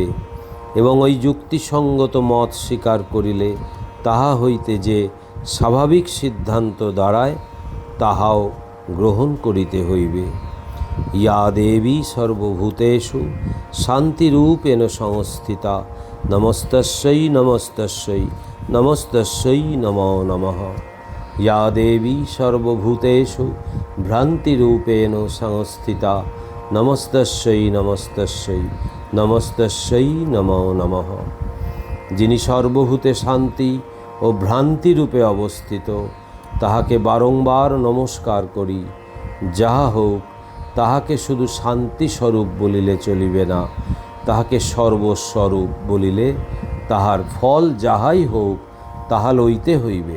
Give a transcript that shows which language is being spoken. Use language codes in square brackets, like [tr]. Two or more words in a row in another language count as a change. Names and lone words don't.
[bn] এবং ওই যুক্তিসঙ্গত মত স্বীকার করিলে তাহা হইতে যে স্বাভাবিক সিদ্ধান্ত দাঁড়ায় তাহাও গ্রহণ করিতে হইবে। [sa] ইয়া দেবী সর্বভূতেষু শান্তিরূপেণ সংস্থিতা নমস্তস্যৈ নমস্তস্যৈ নমস্তস্যৈ নমো নমঃ। ইয়া দেবী সর্বভূতেষু ভ্রান্তিরূপেণ সংস্থিতা নমস্তস্যৈ নমস্তস্যৈ নমস্তস্যৈ নমো নমঃ। [bn] যিনি সর্বভূতে শান্তি ও ভ্রান্তিরূপে অবস্থিত, তাহাকে বারংবার নমস্কার করি। যাহা হোক, তাহাকে শুধু শান্তিস্বরূপ বলিলে চলিবে না, তাহাকে সর্বস্বরূপ বলিলে তাহার ফল যাহাই হোক তাহা লইতে হইবে।